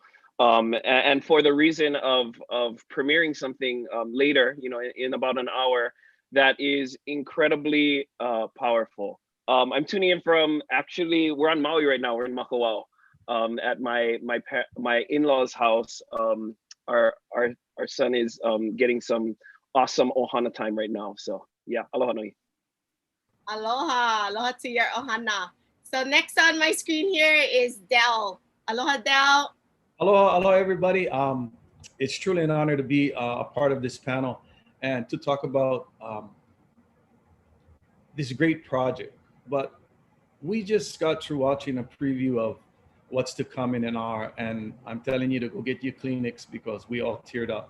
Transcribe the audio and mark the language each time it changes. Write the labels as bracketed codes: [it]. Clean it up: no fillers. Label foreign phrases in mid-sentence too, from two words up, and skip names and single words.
[en] And for the reason of premiering something later, in about an hour, that is incredibly powerful. I'm tuning in from, actually, we're on Maui right now. We're in Makawao, at my in-laws' house. Our son is getting some awesome ohana time right now. So yeah, [haw] aloha nui. [en] Aloha to your ohana. So next on my screen here is Del. Aloha, Del. Aloha, everybody. It's truly an honor to be a part of this panel and to talk about this great project. But we just got through watching a preview of what's to come in an hour, and I'm telling you to go get your Kleenex because we all teared up.